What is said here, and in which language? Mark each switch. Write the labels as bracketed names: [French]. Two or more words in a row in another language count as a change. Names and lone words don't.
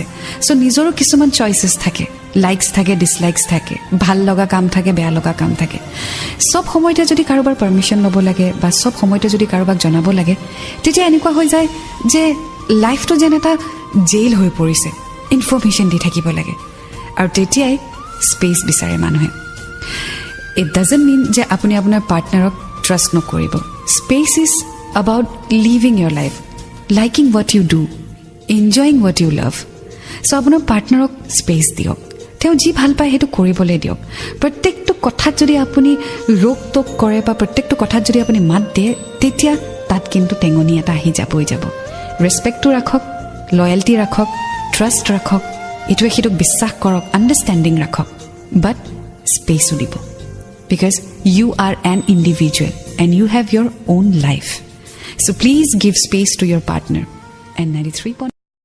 [Assamese] সো নিজৰো কিছুমান চইচেছ থাকে লাইকস থাকে ডিসলাইকস থাকে ভাল লগা কাম থাকে বেয়া লগা কাম থাকে সব সময়তে যদি কাৰোবাৰ পাৰমিশন ল'ব লাগে বা সব সময়তে যদি কাৰোবাক জনাব লাগে তেতিয়া এনেকুৱা হৈ যায় যে লাইফটো যেন এটা জেইল হৈ পৰিছে ইনফৰমেশন দি থাকিব লাগে আৰু তেতিয়াই স্পেচ বিচাৰে মানুহে [English] it doesn't mean [Assamese] যে আপুনি আপোনাৰ পাৰ্টনাৰক ট্ৰাষ্ট নকৰিব স্পেচ [English] ইজ about living your life liking what you do enjoying what you love so [Assamese] আপোনাৰ পাৰ্টনাৰক স্পেচ দিয়ক তেওঁ যি ভাল পায় হেতু কৰিবলৈ দিয়ক প্ৰত্যেকটো কথাত যদি আপুনি ৰোক টক কৰে বা প্ৰত্যেকটো কথাত যদি আপুনি মাত দিয়ে তেতিয়া তাত কিন্তু টেঙনি এটা আহি যাব ৰেসপেক্টটো ৰাখক লয়ালটি ৰাখক ট্ৰাষ্ট ৰাখক ইটোৱে সিটোক বিশ্বাস কৰক আণ্ডাৰষ্টেণ্ডিং ৰাখক বাট স্পেচো দিব [English] because you are an individual and you have your own life so please give space to your partner and 93.